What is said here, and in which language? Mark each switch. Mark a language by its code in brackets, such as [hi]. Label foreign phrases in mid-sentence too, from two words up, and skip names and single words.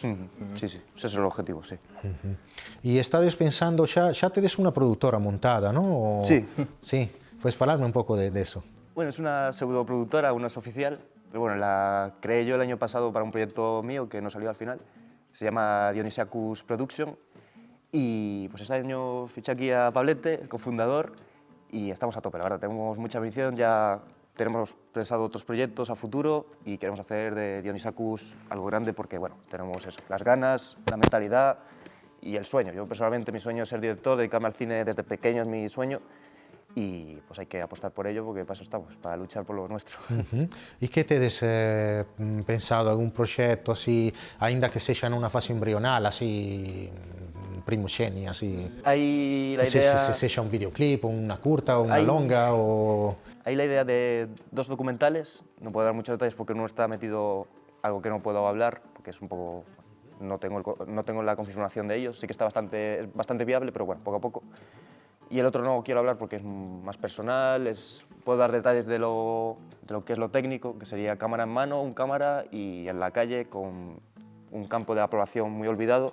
[gl] Sí, ese é o objetivo, sí. E estades pensando, xa tedes unha produtora montada, non? Sí. Sí, pues falarme un pouco de eso. [es] Bueno, es una pseudoproductora, aún no es oficial, pero bueno, la creé yo el año pasado para un proyecto mío que no salió al final. Se llama Dionysacus Production y pues este año fiché aquí a Pablete, el cofundador, y estamos a tope, la verdad, tenemos mucha ambición, ya tenemos pensado otros proyectos a futuro y queremos hacer de Dionysacus algo grande porque, bueno, tenemos eso, las ganas, la mentalidad y el sueño. Yo personalmente mi sueño es ser director, dedicarme al cine desde pequeño es mi sueño y pues hay que apostar por ello porque para eso estamos, para luchar por lo nuestro. [gl] E que tedes pensado, algún proxecto así, aínda que sexa nunha fase embrional, así primogenia, así. [es] Hay la [gl] Non so [es] idea... [gl] se sia un videoclip, una curta, una [es] Hay- [gl] longa o... [es] Hay la idea de 2 documentales, no puedo dar muchos detalles porque uno está metido algo que no puedo hablar, porque es un poco... No tengo la confirmación de ellos, sí que es bastante viable, pero bueno, poco a poco. Y el otro no quiero hablar porque es más personal, puedo dar detalles de lo que es lo técnico, que sería cámara en mano, un cámara y en la calle con un campo de aprobación muy olvidado.